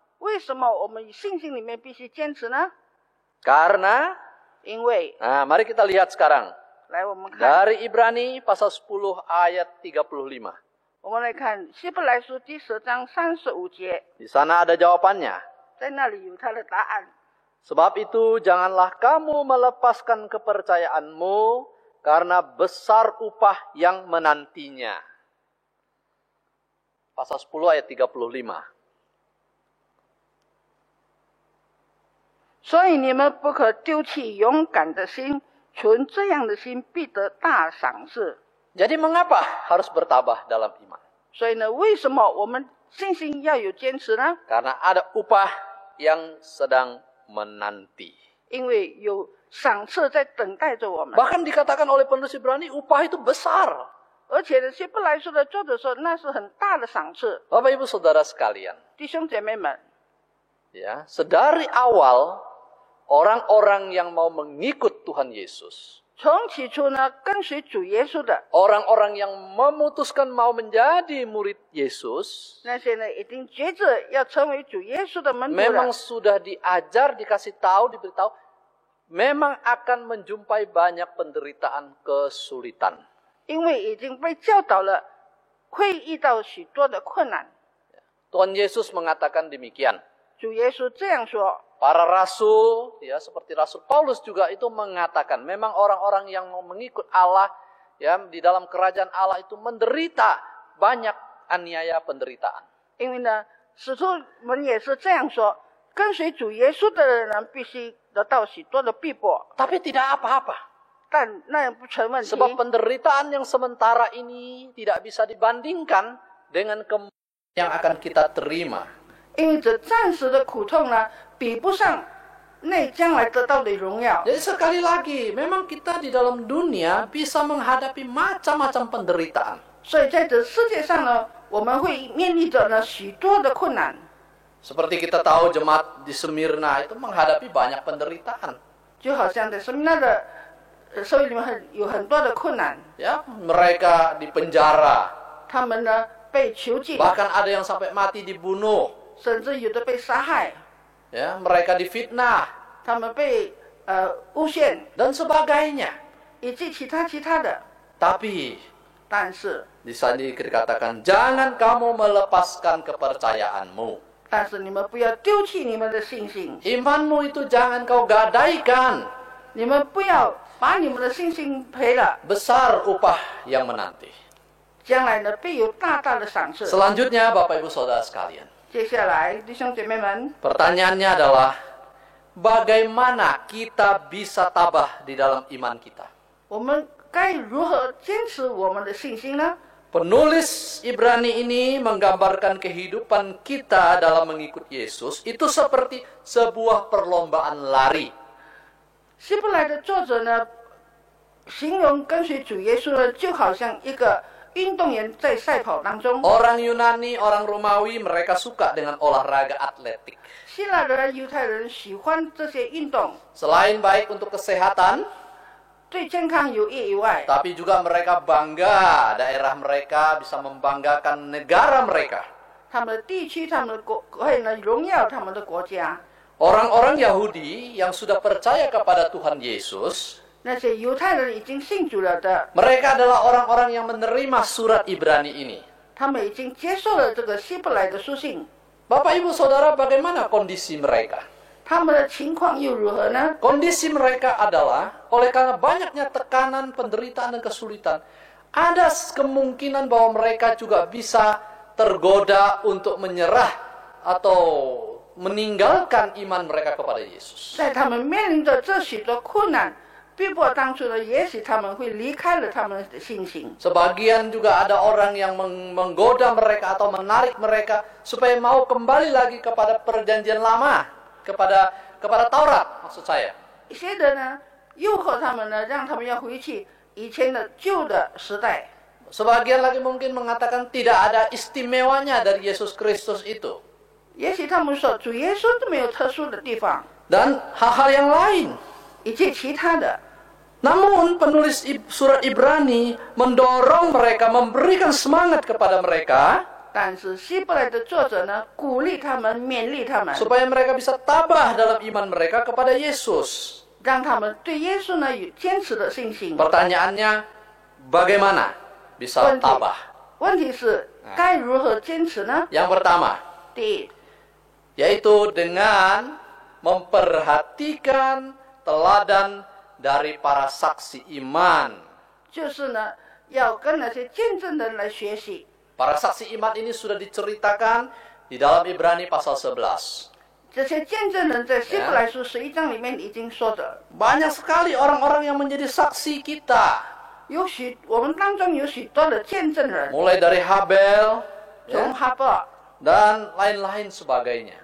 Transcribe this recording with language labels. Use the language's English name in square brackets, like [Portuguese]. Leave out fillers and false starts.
[Chinese] 为什么我们信心里面必须坚持呢？ [Indonesian] Karena, [Chinese] 因为， [Indonesian] nah mari kita lihat sekarang. [Chinese] 来我们看， [Indonesian] Dari Ibrani pasal 10 ayat 35. [Chinese] 我们来看希伯来书第10章35节， [Indonesian] Di sana ada jawabannya. [Chinese] 在那里有他的答案。 [Indonesian] Sebab itu janganlah kamu melepaskan kepercayaanmu karena besar upah yang menantinya. Pasal 10 ayat 35. [Chinese] 所以你们不可丢弃勇敢的心，存这样的心必得大赏赐。 [Indonesian] Jadi mengapa harus bertabah dalam iman? [Chinese] 所以呢，为什么我们信心要有坚持呢？ [Indonesian] Karena ada upah yang sedang menanti. [Chinese] 因为有赏赐在等待着我们。 [Indonesian] Bahkan dikatakan oleh penulis Ibrani, upah itu besar. [Chinese] 而且呢，希伯来书的作者说，那是很大的赏赐。 [Indonesian] Bapak Ibu Saudara sekalian, [Chinese] 弟兄姐妹们， [Indonesian] ya, sedari awal orang-orang yang mau mengikut Tuhan Yesus, [Chinese] 从起初呢，跟随主耶稣的 [Indonesian] orang-orang yang memutuskan mau menjadi murid Yesus, [Chinese] 那些呢，已经决志要成为主耶稣的门徒 [Indonesian] memang [Chinese] 了。 [Indonesian] sudah diajar, dikasih tahu, diberitahu, memang akan menjumpai banyak penderitaan, kesulitan. [Chinese] 因为已经被教导了，会遇到许多的困难。 [Indonesian] Tuhan Yesus mengatakan demikian. [Chinese] 主耶稣这样说， [Indonesian] Para rasul, ya seperti Rasul Paulus juga itu mengatakan, memang orang-orang yang mau mengikut Allah, ya di dalam kerajaan Allah itu menderita banyak aniaya penderitaan. [Chinese] 因为呢，使徒们也是这样说，跟随主耶稣的人呢，必须得到许多的逼迫， [Indonesian] Tapi tidak apa-apa. [Chinese] 但那也不成问题。 [Indonesian] Sebab penderitaan yang sementara ini tidak bisa dibandingkan dengan kemuliaan yang akan kita terima. [Chinese] 因为这暂时的苦痛呢，比不上那将来得到的荣耀。 [Indonesian] Jadi sekali lagi, memang kita di dalam dunia bisa menghadapi macam-macam penderitaan. [Chinese] 所以在这世界上呢，我们会面临着呢许多的困难。 [Indonesian] Seperti kita tahu jemaat di Smyrna itu menghadapi banyak penderitaan. [Chinese] 就好像在生命的社会里面有很多的困难， [Indonesian] Ya, mereka di penjara, [Chinese] 他们呢被囚禁， [Indonesian] bahkan ada yang sampai mati dibunuh. [Chinese] 甚至有的被杀害， [Indonesian] Ya, mereka difitnah [Chinese] 他们被诬陷， [Indonesian] dan sebagainya. [Chinese] 以及其他的。 [Indonesian] Tapi [Chinese] 但是 [Indonesian] di sini dikatakan jangan kamu melepaskan kepercayaanmu. [Chinese] 但是你们不要丢弃你们的信心， [Indonesian] Imanmu itu jangan kau gadaikan. [Chinese] 你们不要把你们的信心赔了， [Indonesian] Besar upah yang menanti. [Chinese] 将来呢必有大大的赏赐。 [Indonesian] Selanjutnya Bapak Ibu Saudara sekalian. [Chinese] 接下来，弟兄姐妹们， [Indonesian] Pertanyaannya adalah bagaimana kita bisa tabah di dalam iman kita? [Chinese] 我们该如何坚持我们的信心呢？ [Indonesian] Penulis Ibrani ini menggambarkan kehidupan kita dalam mengikut Yesus itu seperti sebuah perlombaan lari. [Chinese] 希伯来的作者呢，形容跟随主耶稣呢，就好像一个运动员在赛跑当中。 [Indonesian] Orang Yunani, orang Romawi mereka suka dengan olahraga atletik. [Chinese] 希腊人、犹太人喜欢这些运动， [Indonesian] Selain baik untuk kesehatan, [Chinese] 对健康有益以外， [Indonesian] tapi juga mereka bangga daerah mereka bisa membanggakan negara mereka. [Chinese] 他们的地区、他们的国会呢，荣耀他们的国家。 [Indonesian] Orang-orang Yahudi yang sudah percaya kepada Tuhan Yesus, [Chinese] 那些犹太人已经信主了的， [Indonesian] mereka adalah orang-orang yang menerima surat Ibrani ini. [Chinese] 他们已经接受了这个希伯来的书信。 [Indonesian] Bapak Ibu Saudara, bagaimana kondisi mereka? [Chinese] 他们的情况又如何呢？ [Indonesian] Kondisi mereka adalah, oleh karena banyaknya tekanan, penderitaan, dan kesulitan, ada kemungkinan bahwa mereka juga bisa tergoda untuk menyerah atau meninggalkan iman mereka kepada Yesus. [Chinese] 在他们面临着这许多困难逼迫当中呢，也许他们会离开了他们的信心。 [Indonesian] Sebagian juga ada orang yang menggoda mereka atau menarik mereka supaya mau kembali lagi kepada perjanjian lama, kepada Taurat maksud saya. [Chinese] 一些人呢，诱惑他们呢，让他们要回去以前的旧的时代。 [Indonesian] Sebagian lagi mungkin mengatakan tidak ada istimewanya dari Yesus Kristus itu. [Chinese] 也许他们说主耶稣都没有特殊的地方， [Indonesian] Dan hal-hal yang lain. [Chinese] 以及其他的。 [Indonesian] Namun penulis surat Ibrani mendorong mereka, memberikan semangat kepada mereka [Chinese] 但是希伯来的作者呢，鼓励他们，勉励他们， [Indonesian] supaya mereka bisa tabah dalam iman mereka kepada Yesus. [Chinese] 让他们对耶稣呢有坚持的信心。 [Indonesian] Pertanyaannya, bagaimana bisa [Chinese] 问题 [Indonesian] tabah? [Chinese] 问题是该如何坚持呢？ [Indonesian] Yang pertama, [Chinese] 第一， [Indonesian] yaitu dengan memperhatikan teladan dari para saksi iman. [Chinese] 就是呢，要跟那些见证的人来学习。 [Indonesian] Para saksi iman ini sudah diceritakan di dalam Ibrani pasal 11. [Chinese] 这些见证人在希伯来书11章里面已经说的， [Indonesian] Banyak sekali orang-orang yang menjadi saksi kita. [Chinese] 我们当中有许多的见证人， [Indonesian] Mulai dari Habel, [Chinese] 从哈伯， [Indonesian] dan lain-lain sebagainya.